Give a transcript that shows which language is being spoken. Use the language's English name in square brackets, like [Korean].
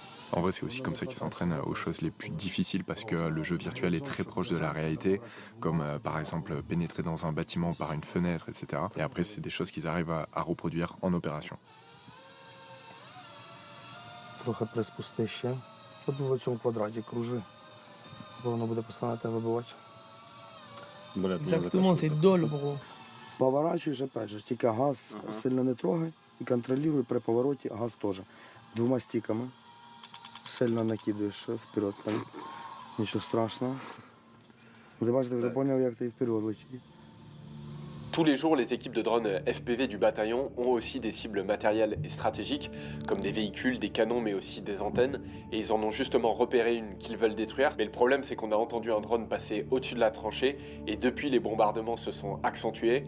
[French] En vrai, c'est aussi comme ça qu'ils s'entraînent aux choses les plus difficiles parce que le jeu virtuel est très proche de la réalité, comme par exemple pénétrer dans un bâtiment par une fenêtre, etc. Et après, c'est des choses qu'ils arrivent à reproduire en opération. [Ukrainian] Трохи приспусти ще. От в цьому квадраті кружи. Бо воно буде постійно тебе вибивати. [French] Exactement, c'est dole, bro. [Ukrainian] Поворачуєш, [Russian] опять же, [Ukrainian] тільки газ сильно не трогай і контролюй при повороті газ теж. 2 стіками сильно накидаєш вперед. Там. Нічого страшного. Ти бачиш, ти вже зрозумів, як ти вперед летиш. [French] Tous les jours, les équipes de drones FPV du bataillon ont aussi des cibles matérielles et stratégiques, comme des véhicules, des canons, mais aussi des antennes, et ils en ont justement repéré une qu'ils veulent détruire. Mais le problème, c'est qu'on a entendu un drone passer au-dessus de la tranchée, et depuis, les bombardements se sont accentués.